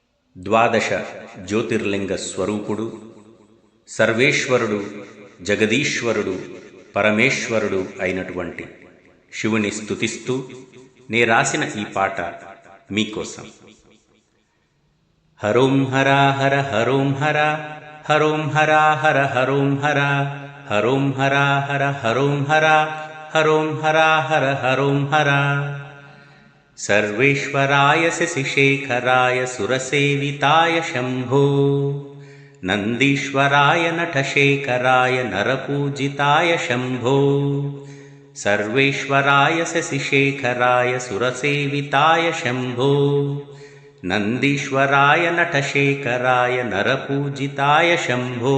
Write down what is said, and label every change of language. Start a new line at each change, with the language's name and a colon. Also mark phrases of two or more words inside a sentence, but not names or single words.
Telugu: ద్వాదశ జ్యోతిర్లింగ స్వరూపుడు, సర్వేశ్వరుడు, జగదీశ్వరుడు, పరమేశ్వరుడు అయినటువంటి శివుని స్తుతిస్తూ నే రాసిన ఈ పాట మీకోసం. హరోం హరా హర హరోం హర, హరోం హరా హర హరోం హర, హరోం హరా హర హరోం హర, హరోం హరా హర హరోం హర.
Sanskrit: सर्वेश्वराय शशिशेखराय सुरसेविताय शम्भो, नन्दीश्वराय नटशेखराय नरपूजिताय शम्भो. सर्वेश्वराय शशिशेखराय सुरसेविताय शम्भो, नन्दीश्वराय नटशेखराय नरपूजिताय शम्भो.